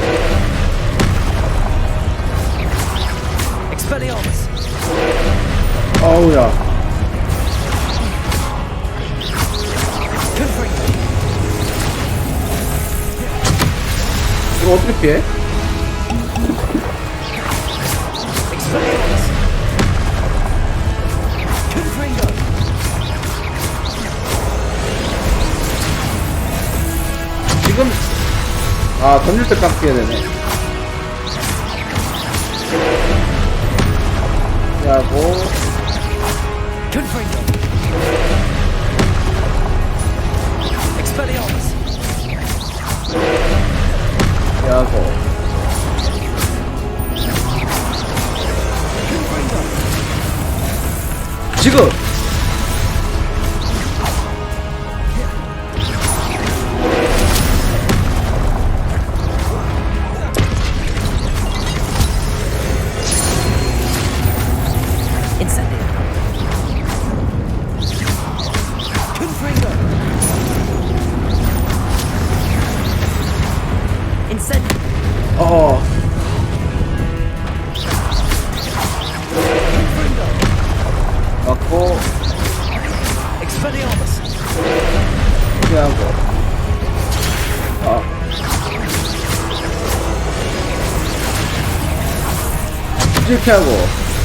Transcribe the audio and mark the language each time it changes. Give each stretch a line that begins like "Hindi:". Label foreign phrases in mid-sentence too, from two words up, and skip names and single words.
Korean: Expelliarmus. 아우야 Confringo. 이거 어떻게 피해? Expelliarmus. Confringo. 지금 던질 때 딱 피해야 되네. 피하고 Confringo. Expelliarmus. 피하고 지금 Incendio. Confringo. Incendio. 맞고 Expelliarmus. 피하고 피하고